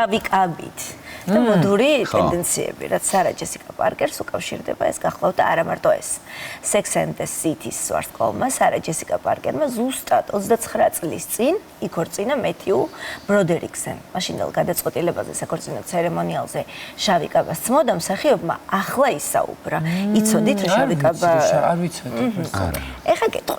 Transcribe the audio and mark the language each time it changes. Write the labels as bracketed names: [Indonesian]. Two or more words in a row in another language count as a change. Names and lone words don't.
[Georgian] შავი კაბით და მოდური ტენდენციები, რაც სარა ჯესიკა პარკერს უკავშირდება, ეს გახლავდა არა მარტო ეს. Sex and the City-ის ვარსკვლავმა სარა ჯესიკა პარკერმა ზუსტად 29 წლის წინ იქორწინა მეთიუ ბროდერიკსზე. მაშინდელ გადაწყვეტილებაზე საქორწინო ცერემონიალზე შავი კაბას წმოდა მსახიობმა ახლა ისაუბრა. იცოდით რა შავი კაბა? არ ვიცოდი. ეხა გეტყვი.